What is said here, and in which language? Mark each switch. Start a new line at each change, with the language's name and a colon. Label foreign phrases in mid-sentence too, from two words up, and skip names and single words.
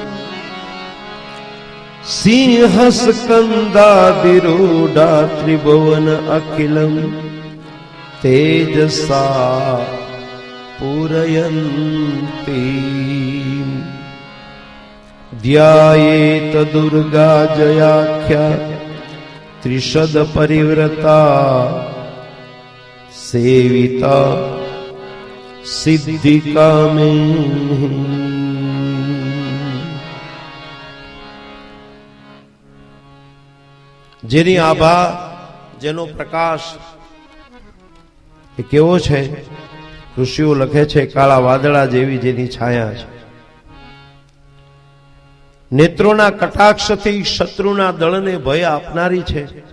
Sanskrit: सिंहस्कन्दादिरूढा त्रिभुवन अखिलं तेजसा पूरयन्ति ध्यायेत दुर्गा जयाख्या त्रिशद परिव्रता सेविता सिद्धिकामे।
Gujarati: જેની આભા જેનો પ્રકાશ એ કેવો છે? ઋષિઓ લખે છે કાળા વાદળા જેવી જેની છાયા છે, નેત્રોના કટાક્ષથી શત્રુના દળને ભય આપનારી છે,